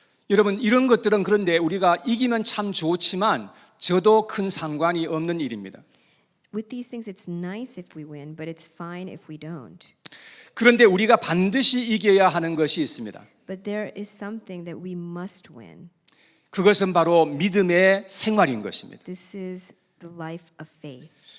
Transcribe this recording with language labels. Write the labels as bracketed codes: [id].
[ko] 여러분, 이런 것들은 그런데 우리가 이기면 참 좋지만 저도 큰 상관이 없는 일입니다. [en] With these things, it's nice if we win, but it's fine if we don't. [ko] 그런데 우리가 반드시 이겨야 하는 것이 있습니다. [en] But there is something that we must win. [ko] 그것은 바로 믿음의 생활인 것입니다. [en] This is the life of faith.